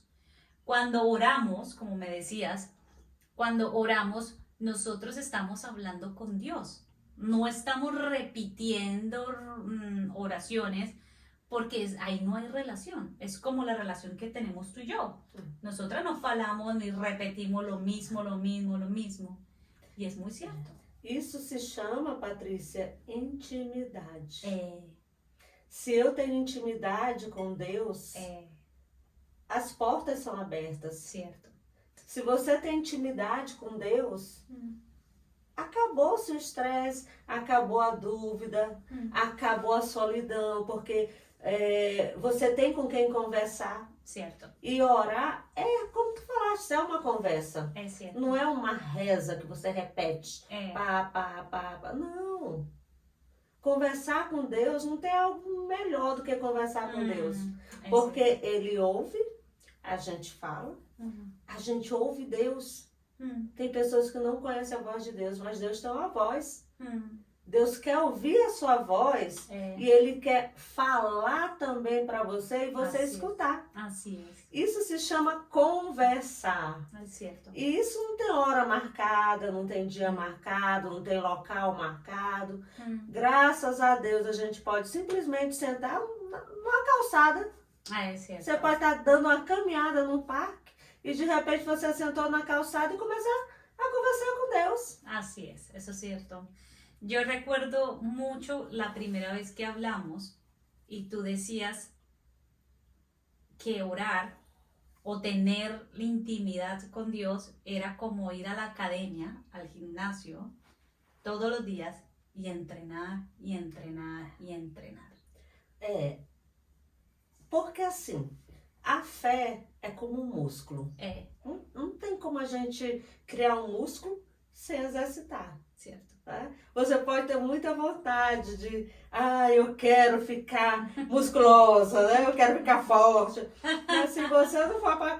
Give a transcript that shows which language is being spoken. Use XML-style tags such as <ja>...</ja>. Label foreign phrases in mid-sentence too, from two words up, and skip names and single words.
<es>Cuando oramos, como me decías, cuando oramos, nosotros estamos hablando con Dios. No estamos repitiendo oraciones porque ahí no hay relación. Es como la relación que tenemos tú y yo. Nosotras no falamos ni repetimos lo mismo. Y es muy cierto.</es> <pt>Isso se chama, Patrícia, intimidade. Se eu tenho intimidade com Deus, as portas são abertas.</pt> <es>Cierto.</es> <pt>Se você tem intimidade com Deus, acabou-se o estresse, acabou a dúvida, acabou a solidão, porque você tem com quem conversar.</pt> <es>Cierto.</es> <pt>E orar como tu falaste, é uma conversa.</pt> <es>Es cierto.</es> <pt>Não é uma reza que você repete. É. Pá. Não. Conversar com Deus não tem algo melhor do que conversar com Deus.</pt> <es>Es</es> <pt>Porque</pt> <es>cierto.</es> <pt>Ele ouve, a gente fala, a gente ouve Deus. Tem pessoas que não conhecem a voz de Deus, mas Deus tem uma voz. Deus quer ouvir a sua voz e Ele quer falar também para você e você escutar.</pt> <es>Así es.</es> <pt>Isso se chama conversar.</pt> <es>Es cierto.</es> <pt>E isso não tem hora marcada, não tem dia marcado, não tem local marcado. Graças a Deus a gente pode simplesmente sentar numa calçada.</pt> <es>Es cierto.</es> <pt>Você pode estar dando uma caminhada no parque e de repente você sentou na calçada e começar a conversar com Deus.</pt> <es>Así es, eso es cierto. Yo recuerdo mucho la primera vez que hablamos y tú decías que orar o tener la intimidad con Dios era como ir a la academia, al gimnasio, todos los días y entrenar, y entrenar, y entrenar.</es> <pt>Porque assim, a fé é como um músculo. Não tem como a gente criar um músculo sem exercitar. Certo. Né? Você pode ter muita vontade de, eu quero ficar musculosa, né? Eu quero ficar forte. Mas se você não for para...</pt>